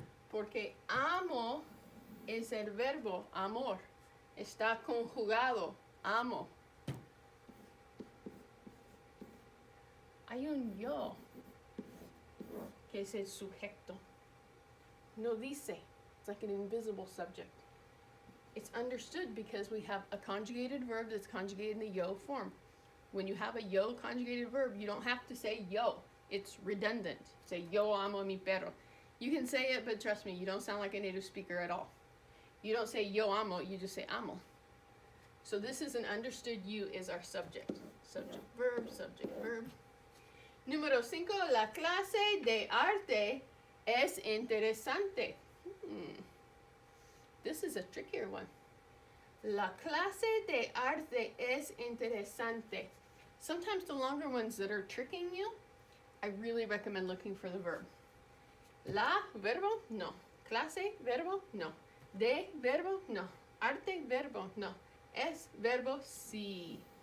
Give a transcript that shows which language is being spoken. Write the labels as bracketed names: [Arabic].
[Spanish] Porque amo es el verbo amor. Está conjugado. Amo. Hay un yo, que es el sujeto. No dice. [English] It's like an invisible subject. It's understood because we have a conjugated verb that's conjugated in the yo form. When you have a yo conjugated verb, you don't have to say yo. It's redundant. Say [Spanish] yo amo mi perro. [English] You can say it, but trust me, you don't sound like a native speaker at all. You don't say yo amo, you just say amo. So this is an understood you is our subject. Subject, verb, subject, verb. [Spanish] Número 5, la clase de arte es interesante. [English] This is a trickier one. [Spanish] La clase de arte es interesante. [English] Sometimes the longer ones that are tricking you, I really recommend looking for the verb. [Spanish] La, verbo, no. Clase, verbo, no. De, verbo, no. Arte, verbo, no. Es, verbo, sí.